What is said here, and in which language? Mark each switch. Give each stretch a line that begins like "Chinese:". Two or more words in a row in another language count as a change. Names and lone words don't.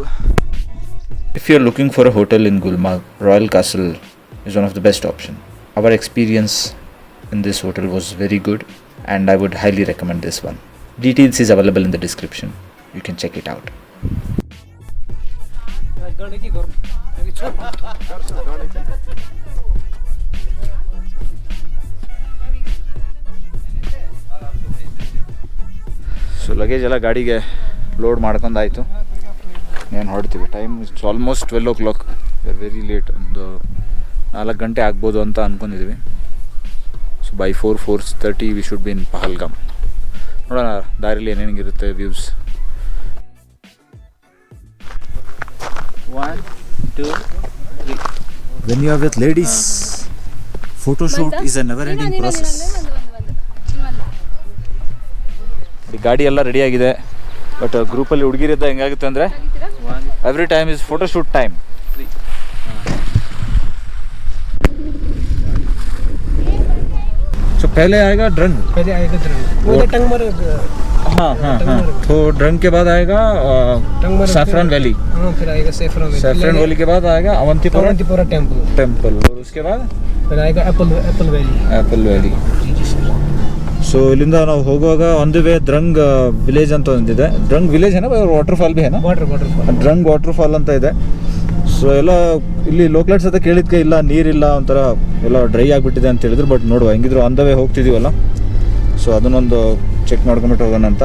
English: If you are looking for a hotel in Gulmarg, Royal Castle is one of the best option. Our experience in this hotel was very good and I would highly recommend this one. Details is available in the description. You can check it out.
Kannada: ಸೊ ಲಗೇಜ್ ಎಲ್ಲ ಗಾಡಿಗೆ ಲೋಡ್ ಮಾಡ್ಕೊಂಡಾಯಿತು. ಏನು ಹೊಡ್ತೀವಿ.
English: time it's almost 12 o'clock. we are very late.
Kannada: ಒಂದು 4 ಗಂಟೆ ಆಗ್ಬೋದು ಅಂತ ಅಂದ್ಕೊಂಡಿದ್ದೀವಿ.
English: so by 4:30 we should be in Pahalgam.
Kannada: ನೋಡೋಣ ದಾರಿಲಿ ಏನೇನಿರುತ್ತೆ ವ್ಯೂಸ್. 1 2 3.
English: When you are with ladies, photo shoot is a never ending process.
Kannada: ಗಾಡಿ ಎಲ್ಲ ರೆಡಿ ಆಗಿದೆ, ಬಟ್ ಗ್ರೂಪಲ್ಲಿ ಹುಡುಗಿರಿದ್ದ ಹೆಂಗಾಗುತ್ತೆ ಅಂದರೆ
English: every time is photo shoot time.
Hindi: तो पहले आएगा ड्रंग, वो टंगमर्ग। हाँ हाँ हाँ, तो ड्रंग के बाद आएगा सैफरन वैली। हाँ, फिर आएगा सैफरन वैली के बाद आएगा अवंतीपुरा टेम्पल और उसके बाद फिर आएगा एप्पल वैली।
Kannada: ಸೊ ಇಲ್ಲಿಂದ ನಾವು ಹೋಗುವಾಗ
English: on the way
Kannada: ದ್ರಂಗ್ ವಿಲೇಜ್ ಅಂತ ಒಂದಿದೆ. ಡ್ರಂಗ್ ವಿಲೇಜ್ ಏನ, ವಾಟರ್ಫಾಲ್ ಭಿ ಏನ, ಡ್ರಂಗ್ ವಾಟರ್ ಫಾಲ್ ಅಂತ ಇದೆ. ಸೊ ಎಲ್ಲ ಇಲ್ಲಿ ಲೋಕಲ್ಸ್ ಹತ್ರ ಕೇಳಿದ್ಕೆ ಇಲ್ಲ ನೀರಿಲ್ಲ, ಒಂಥರ ಎಲ್ಲ ಡ್ರೈ ಆಗಿಬಿಟ್ಟಿದೆ ಅಂತ ಹೇಳಿದ್ರು. ಬಟ್ ನೋಡುವ, ಹೆಂಗಿದ್ರು
English: on the way
Kannada: ಹೋಗ್ತಿದ್ದೀವಲ್ಲ, ಸೊ ಅದನ್ನೊಂದು ಚೆಕ್ ಮಾಡ್ಕೊಂಬಿಟ್ಟು ಹೋಗೋಣ ಅಂತ.